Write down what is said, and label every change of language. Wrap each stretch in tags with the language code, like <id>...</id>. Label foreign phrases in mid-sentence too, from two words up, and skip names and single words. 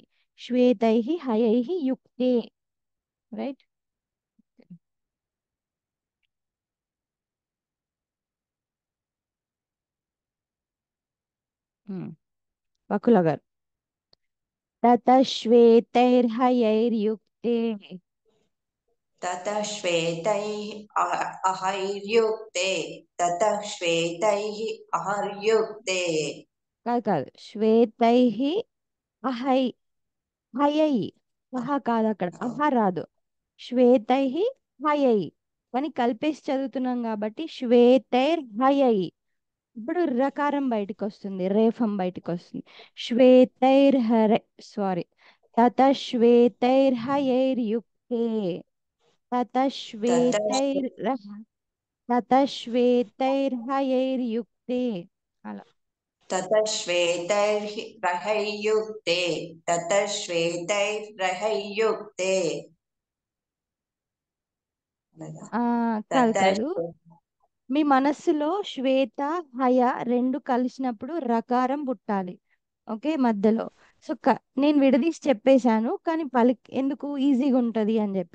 <sa>శ్వేతైహి హయైహి యుక్తే. రైట్.</sa> <te>వకుల గారు.</te> <sa>తత శ్వేతైర్హయైర్యుక్తే. ततः श्वेतैः अहैर्युक्ते ततः श्वेतैः अहर्युक्ते.</sa> <te>కాదు కాదు.</te> <sa>శ్వేతైహి అహై హయై.</sa> <te>అహ కాదు అక్కడ. అహ రాదు.</te> <sa>శ్వేతైహి హయై</sa> <te>కానీ కలిపేసి చదువుతున్నాం కాబట్టి</te> <sa>శ్వేతైర్ హయై.</sa> <te>ఇప్పుడు రకారం బయటకు వస్తుంది, రేఫం బయటకు వస్తుంది.</te> <sa>శ్వేతైర్ హరే సారీ. తత శ్వేతైర్ హయైర్ యుక్తే. తత శ్వేతైర్ తత శ్వేతైర్ హయైర్ యుక్తే. అలా. ततः श्वेतैर्हयैर्युक्ते ततः श्वेतैर्हयैर्युक्ते.</sa> <te>కాదు కాదు. మీ మనస్సులో శ్వేత హయ రెండు కలిసినప్పుడు రకారం పుట్టాలి. ఓకే. మధ్యలో. సో నేను విడదీసి చెప్పేశాను కానీ ఎందుకు ఈజీగా ఉంటుంది అని చెప్పి.</te>